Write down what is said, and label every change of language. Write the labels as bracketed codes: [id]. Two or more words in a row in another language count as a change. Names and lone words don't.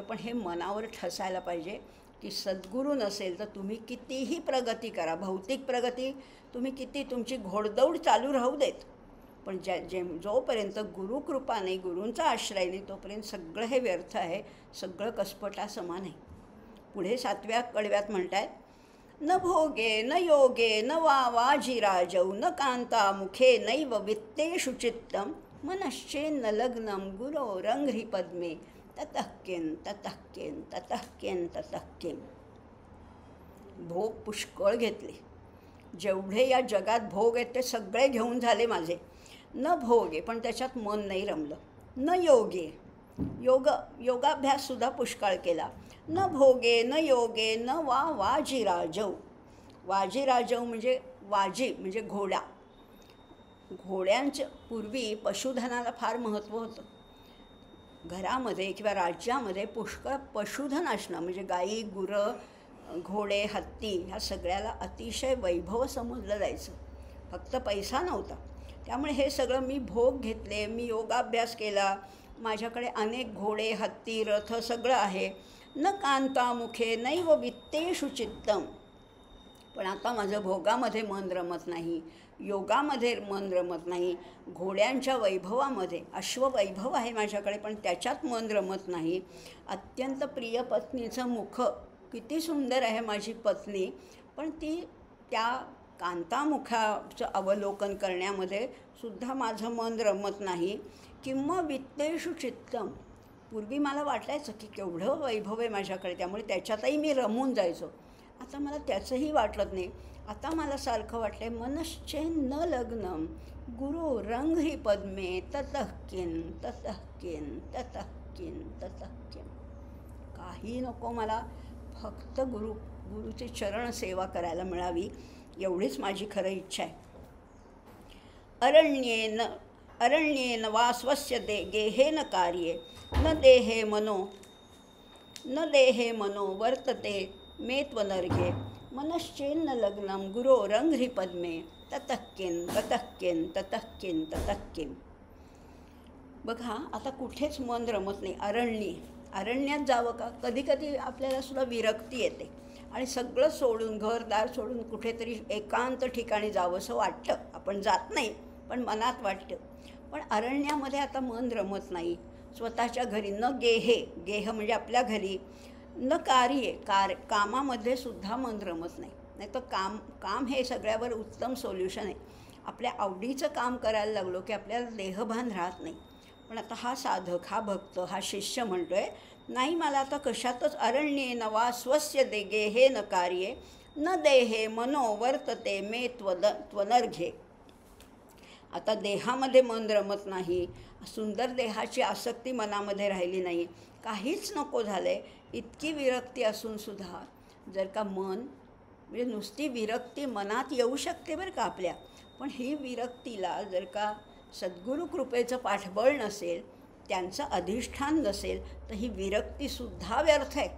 [mr] पण हे मनावर ठसायला पाहिजे. की सद्गुरू नसेल तर तुम्ही कितीही प्रगती करा, भौतिक प्रगती तुम्ही किती तुमची घोडदौड चालू राहू देत, पण जोपर्यंत गुरुकृपा नाही, गुरूंचा आश्रय नाही, तोपर्यंत सगळं हे व्यर्थ आहे, सगळं कसपटा समान आहे. पुढे 7व्या कडव्यात म्हणतायत, [sa] न भोगे न योगे न वाजिराजौ न कांता मुखे नैव वित्तेषु चित्तम मनश्चेन्न लग्नम गुरोरंघ्रि पद्मे ततः किं ततः किं ततः किं ततः किं. [mr] भोग पुष्कळ घेतले, जेवढे या जगात भोग आहेत ते सगळे घेऊन झाले माझे. [sa] न भोगे, [mr] पण त्याच्यात मन नाही रमलं. [sa] न योगे, [mr] योगाभ्याससुद्धा पुष्कळ केला. [sa] न भोगे न योगे न वाजिराजौ. [mr] वाजिराजौ म्हणजे वाजी म्हणजे घोडा. घोड्यांच्या पूर्वी पशुधनाला फार महत्त्व होतं. घरामध्ये किंवा राज्यामध्ये पुष्कळ पशुधन असणं म्हणजे गाई, गुरं, घोडे, हत्ती ह्या सगळ्याला अतिशय वैभव समजलं जायचं, फक्त पैसा नव्हता. त्यामुळे हे सगळं मी भोग घेतले, मी योगाभ्यास केला, माझ्याकडे अनेक घोडे, हत्ती, रथ सगळं आहे. [sa] न कांतामुखे नैव वित्तेषु चित्तम. [mr] पण आता माझं भोगामध्ये मन रमत नाही, योगामध्ये मन रमत नाही, घोड्यांच्या वैभवामध्ये, अश्ववैभव आहे माझ्याकडे पण त्याच्यात मन रमत नाही. अत्यंत प्रिय पत्नीचं मुख, किती सुंदर आहे माझी पत्नी, पण ती त्या कांतामुखाचं अवलोकन करण्यामध्ये सुद्धा माझं मन रमत नाही. [sa] किंवा वित्तेषु चित्तम. [mr] पूर्वी मला वाटायचं की केवढं वैभव आहे माझ्याकडे, त्यामुळे त्याच्यातही मी रमून जायचो. आता मला त्याचंही वाटत नाही. आता मला सारखं वाटलंय, [sa] मनश्चेन्न लग्नम गुरोरंघ्रि पद्मे ततः किं ततः किं ततः किं ततः किं. [mr] काही नको मला, फक्त गुरुची चरण सेवा करायला मिळावी, एवढीच माझी खरं इच्छा आहे. [sa] अरण्येन वा स्वस्य गेहेन कार्ये न देहे मनो वर्तते मे त्वनर्घे मनश्चेन्न लग्नम गुरोरंघ्रि पद्मे ततः किं ततः किं ततः किं ततः किं. [mr] बघा, आता कुठेच मन रमत नाही. अरण्यात जावं का? कधी कधी आपल्याला सुद्धा विरक्ती येते आणि सगळं सोडून, घरदार सोडून कुठेतरी एकांत ठिकाणी जावंसं वाटतं. आपण जात नाही, पण मनात वाटतं. पण अरण्यामध्ये आता मन रमत नाही. स्वतःच्या घरी [sa] न गेह [mr] म्हणजे आपल्या घरी, न कामामध्ये सुद्धा मन रमत नाही. नाही तर काम हे सगळ्यावर उत्तम सोल्युशन आहे. आपल्या आवडीचं काम करायला लागलो की आपल्याला देहभान राहत नाही. पण आता हा साधक, हा भक्त, हा शिष्य म्हणतोय, नाही मला आता कशातच [sa] अरण्येन वा स्वस्य गेहेन कार्ये न देहे मनो वर्तते मे त्वनर्घे. [mr] आता देहामध्ये मन रमत नाही, सुंदर देहाची आसक्ती मनामध्ये राहिली नाही, काहीच नको झालं आहे. इतकी विरक्ती असूनसुद्धा जर का मन, म्हणजे नुसती विरक्ती मनात येऊ शकते बरं का आपल्या, पण ही विरक्तीला जर का सद्गुरू कृपेचं पाठबळ नसेल, त्यांचं अधिष्ठान नसेल, तर ही विरक्तीसुद्धा व्यर्थ आहे.